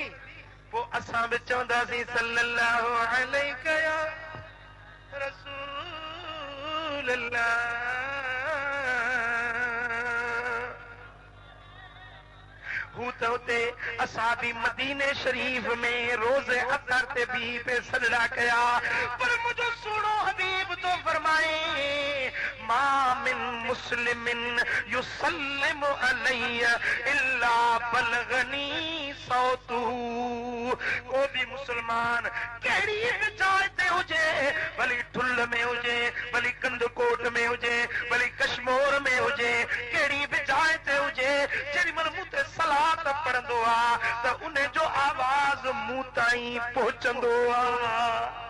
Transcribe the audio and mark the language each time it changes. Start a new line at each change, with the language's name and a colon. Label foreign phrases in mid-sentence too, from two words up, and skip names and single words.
Sindhi: पोइ असां बि चवंदासीं
Arabic: صلى الله عليه يا رسول الله.
Sindhi: हू त हुते असां बि मदीने शरीफ में रोज़े अतर ते बि पे सजदा कया, पर मुंहिंजो सुहिणो हबीब तो फरमाए
Arabic: ما من مسلم يسلم علي إلا بلغني صوته.
Sindhi: को भी मुसलमान कहिड़ी बि जाइ ते हुजे, भली ठुल में हुजे, भली कंदकोट में हुजे, भली कश्मीर में हुजे, कहिड़ी बि जाइ ते हुजे, जेॾी महिल मूं ते सलात पढ़ंदो आहे त उन जो आवाज़ मूं ताईं पहुचंदो आहे।